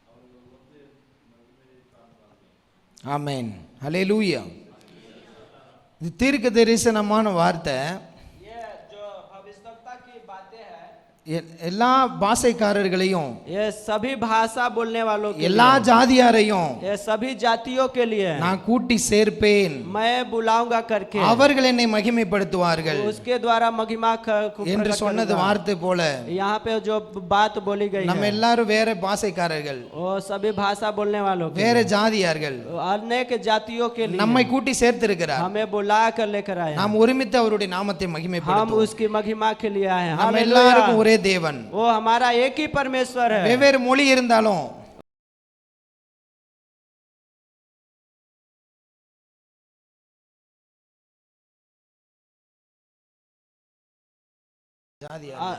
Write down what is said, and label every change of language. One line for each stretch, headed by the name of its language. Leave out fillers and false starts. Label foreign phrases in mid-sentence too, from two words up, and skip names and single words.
Tamil: ஆமென் ஹalleluya இது தீர்க்க தரிசனமான வார்த்தை.
Hindi: ये जो भविष्यवक्ता की बातें हैं,
Tamil: எல்லா பாஷைக்காரர்களையும்,
Hindi: ये सभी भाषा बोलने वालों के
Tamil: எல்லா
Hindi: लिए,
Tamil: ஜாதியாரையும்
Hindi: ये सभी जातियों के लिए
Tamil: நான் கூட்டி சேர்ப்பேன்,
Hindi: मैं बुलाऊंगा करके
Tamil: அவர்கள் என்னை மகிமைப்படுத்துவார்கள்
Hindi: उसके द्वारा महिमा
Tamil: என்று சொன்னது வார்த்தை போல
Hindi: यहाँ पे जो बात बोली गई
Tamil: நம்ம
Hindi: है,
Tamil: எல்லாரும் வேற பாஷைக்காரர்கள்,
Hindi: वो सभी भाषा बोलने वालों के
Tamil: வேற
Hindi: लिए,
Tamil: ஜாதியார்கள்
Hindi: अनेक जातियों के लिए
Tamil: நம்மை கூட்டி சேர்த்திருக்கிறார்.
Hindi: हमें बुला कर लेकर आए हैं।
Tamil: நாம் ஒருமித்து அவருடைய நாமத்தை
Hindi: हम
Tamil: மகிமைப்படுத்துவோம்.
Hindi: उसकी महिमा के लिए आए हैं।
Tamil: நம்ம
Hindi: हालेलुया।
Tamil: எல்லாருக்கும் ஒரே தேவன்,
Hindi: वो हमारा एक ही परमेश्वर है।
Tamil: வெவ்வேறு மொழி இருந்தாலும் ஜாதியார்